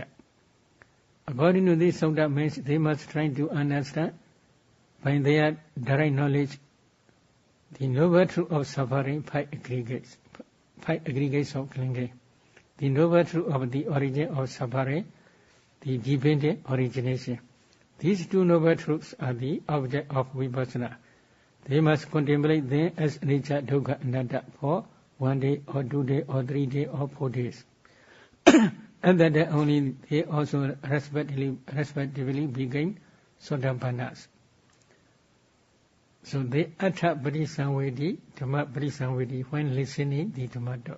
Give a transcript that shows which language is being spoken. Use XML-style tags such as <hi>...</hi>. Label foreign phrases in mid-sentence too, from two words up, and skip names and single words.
<en>According to this Sutta means they must try to understand by their direct knowledge the noble truth of suffering, 5 aggregates. 5 aggregates of clinging. The noble truth of the origin of suffering, the dependent origination. These 2 noble truths are the object of vipassana. They must contemplate them as nature,</en> <pi>dukkha, anatta</pi> <en>for 1 day or 2 days or 3 days or 4 days. And that only they also respectively became Sotapannas. So they</en> <pi>Atta Parisamvedi, Dhamma Parisamvedi,</pi> <en>when listening the Dhamma talk.</en>